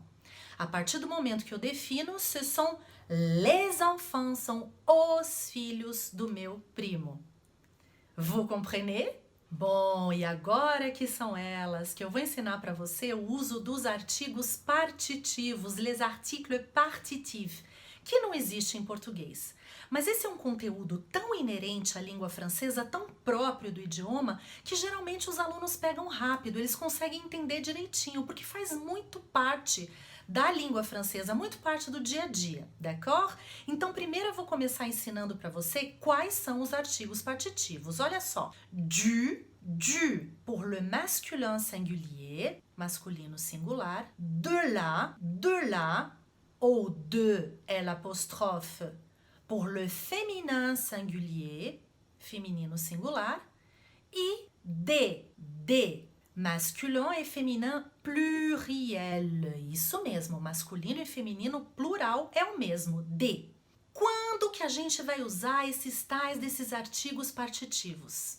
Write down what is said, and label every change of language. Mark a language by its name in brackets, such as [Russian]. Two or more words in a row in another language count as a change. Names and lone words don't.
[Portuguese] A partir do momento que eu defino, [French] ce sont les enfants, [Portuguese] são os filhos do meu primo. [French] Vous comprenez? [Portuguese] Bom, e agora que são elas que eu vou ensinar para você o uso dos artigos partitivos, [French] les articles partitifs, [Portuguese] que não existe em português. Mas esse é um conteúdo tão inerente à língua francesa, tão próprio do idioma, que geralmente os alunos pegam rápido, eles conseguem entender direitinho, porque faz muito parte da língua francesa, muito parte do dia a dia, d'accord? Então, primeiro eu vou começar ensinando para você quais são os artigos partitivos. Olha só, [French] du, pour le masculin singulier, [Portuguese] masculino singular, [French] de la, ou de é l'apostrophe, pour le féminin singulier, [Portuguese] feminino singular, e de, masculin e [French] féminin pluriel. [Portuguese] Isso mesmo, masculino e feminino plural é o mesmo, de. Quando que a gente vai usar esses tais desses artigos partitivos?